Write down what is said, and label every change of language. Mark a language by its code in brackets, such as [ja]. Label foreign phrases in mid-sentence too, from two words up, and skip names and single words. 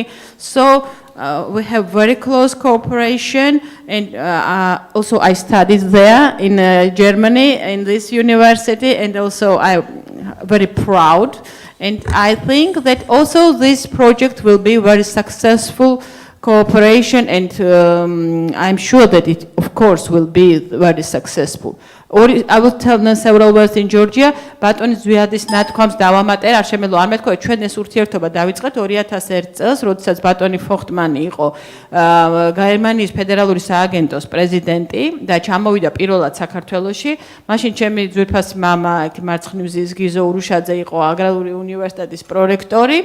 [en] So we have very close cooperation, and also I studied there in Germany in this university, and also I'm very proud. And I think that also this project will be very successful cooperation, and I'm sure that it, of course, will be very successful. I will tell them several words in Georgia, but on [ka] ზვიადის ნათქვამს დავამატე, არ შემეძლო არ მეთქვა, ჩვენ ეს ურთიერთობა დავიწყეთ 2001 წელს, როდესაც ბატონი ფოხტმანი იყო გერმანიის ფედერალური სააგენტოს პრეზიდენტი და ჩამოვიდა პირველად საქართველოში. მაშინ ჩემი ძვირფას მამა, მარცხნივზის გიზო ურუშაძე იყო აგრარული უნივერსიტეტის პრორექტორი.